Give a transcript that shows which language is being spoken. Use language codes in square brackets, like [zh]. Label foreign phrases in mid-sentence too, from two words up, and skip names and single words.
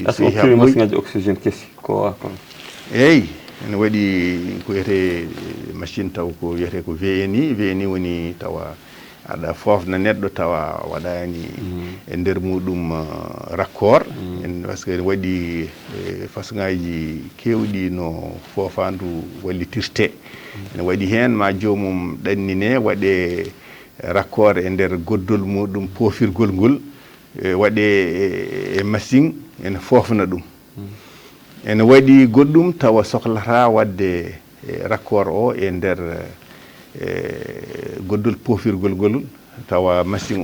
[ff] so heɓi machine ngaji oxygéne kesi ko eyyi ene waɗi ko wiyete machine taw ko wiyete ko VNI woni tawa aɗa fofna neɗɗo tawa waɗani e nder muɗum raccord [fr] par ce que [ff] ene waɗi façon ngaji kewɗi no fofandu wallitirte ene waɗi hen ma jomum ɗannine waɗe raccord e nder goddol muɗum pofirgol ngol waɗe e machine ene fofna ɗum ene waɗi goɗɗum tawa sohlata wadde raccord o e nder goddol pofirgol ngol tawa machine